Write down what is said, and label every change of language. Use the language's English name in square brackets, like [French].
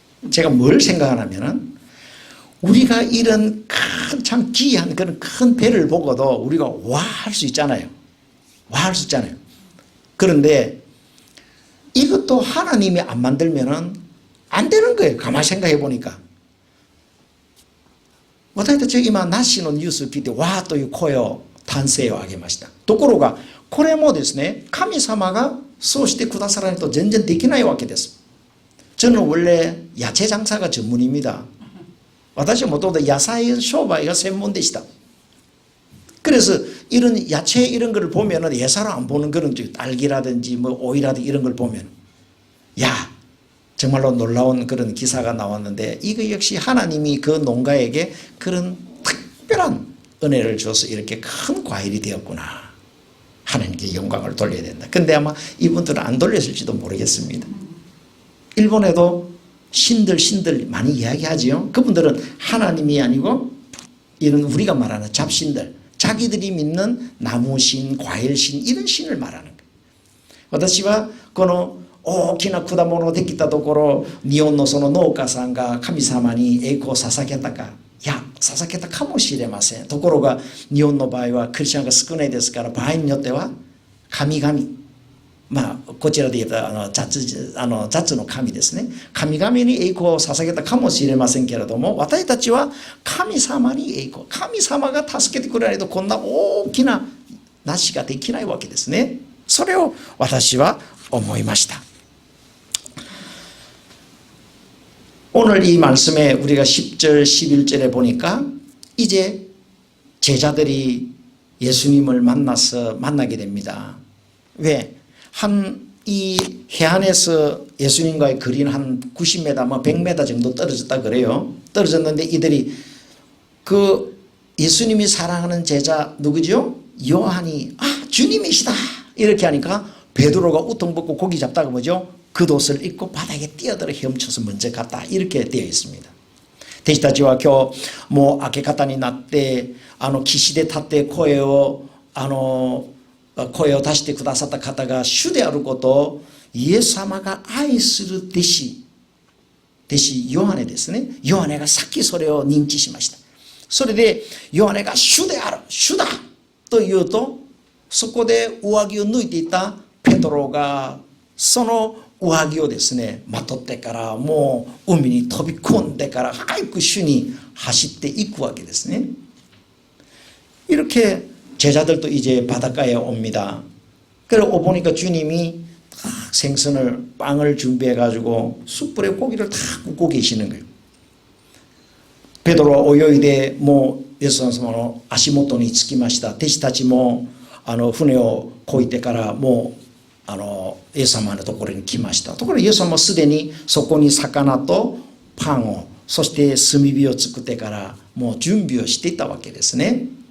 [Korean] 제가 뭘 생각하냐면은 우리가 이런 큰 참 귀한 그런 큰 배를 보고도 우리가 와 할 수 있잖아요. 와 할 수 있잖아요. 그런데 이것도 하나님이 안 만들면은 안 되는 거예요. 가만히 생각해 보니까. [Japanese] 私たちは今なしのニュースを聞いてわーという声を歓声を上げました。ところがこれもですね、神様がそうしてくださらないと全然できないわけです。 [Korean] 저는 원래 야채 장사가 전문입니다. [Japanese] 私はもともと野菜商売が専門でした。 [Korean] 그래서 이런 야채 이런 걸 보면은 예사로 안 보는 그런 딸기라든지 뭐 오이라든지 이런 걸 보면 야 정말로 놀라운 그런 기사가 나왔는데 이거 역시 하나님이 그 농가에게 그런 특별한 은혜를 줘서 이렇게 큰 과일이 되었구나. 하나님께 영광을 돌려야 된다. 근데 아마 이분들은 안 돌렸을지도 모르겠습니다. 일본에도 신들 많이 이야기하지요. 그분들은 하나님이 아니고 이런 우리가 말하는 잡신들, 자기들이 믿는 나무신, 과일신 이런 신을 말하는 거예요. [Japanese] 私はこの大きな果物ができたところ、日本のその農家さんが神様に栄光を捧げたか、いや捧げたかもしれません。ところが日本の場合はクリスチャンが少ないですから、場合によっては神々、まあこちらで言った雑の神ですね、神々に栄光を捧げたかもしれませんけれども、私たちは神様に栄光、神様が助けてくれないとこんな大きな梨ができないわけですね。それを私は思いました。 [Korean] 오늘 이 말씀에 우리가 10절 11절에 보니까 이제 제자들이 예수님을 만나게 됩니다. 왜? 이 해안에서 예수님과의 거리는 한 90m, 뭐 100m 정도 떨어졌다 그래요. 떨어졌는데 이들이 그 예수님이 사랑하는 제자 누구죠? 요한이 주님이시다 이렇게 하니까 베드로가 우통 벗고 고기 잡다가 뭐죠? 겉옷을 입고 바닥에 뛰어들어 헤엄쳐서 먼저 갔다 이렇게 되어 있습니다. [Japanese] 弟子たちは今日もう明け方になって岸で立って声を出してくださった方が主であることをイエス様が愛する弟子ヨハネですね。ヨハネがさっきそれを認知しました。それでヨハネが主である、主だと言うと、そこで上着を脱いでいたペトロがその上着をですねまとってからもう海に飛び込んでから早く主に走っていくわけですね。 [Korean] 이렇게 제자들도 이제 바닷가에 옵니다. 그리고 보니까 주님이 생선을 빵을 준비해 가지고 숯불에 고기를 다 굽고 계시는 거예요. [Japanese] 베드로가泳いでもうイエス様の足元につきました。弟子たちも船をこいてからもうイエス様のところに来ました。ところがイエス様はすでにそこに魚とパンを、そして炭火を作ってからもう準備をしていたわけですね。